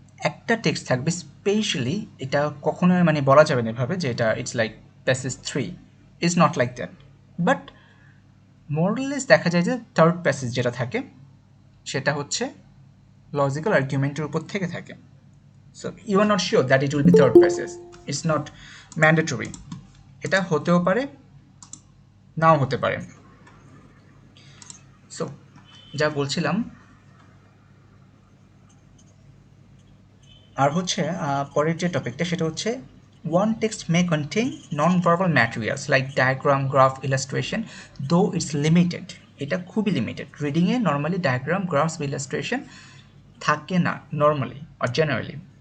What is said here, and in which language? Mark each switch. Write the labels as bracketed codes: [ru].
[bn] একটা টেক্সট থাকবে স্পেশালি, এটা কখনোই মানে বলা যাবে না এভাবে যে এটা [en] it's like passage 3, is not like that, [bn] but মোরলেস দেখা যায় যে থার্ড প্যাসেজ যেটা থাকে সেটা হচ্ছে লজিক্যাল আর্গুমেন্টের উপর থেকে থাকে। [en] So you are not sure that it will be third passage, it's not mandatory. [bn] এটা হতেও পারে, নাও হতে পারে। সো যা বলছিলাম, আর হচ্ছে পরের যে টপিকটা সেটা হচ্ছে [en] one text may contain non-verbal materials like diagram, graph, illustration, though it's limited. [bn] এটা খুবই limited. রিডিংয়ে normally diagram, grasp, illustration থাকে না নর্মালি [en] or generally.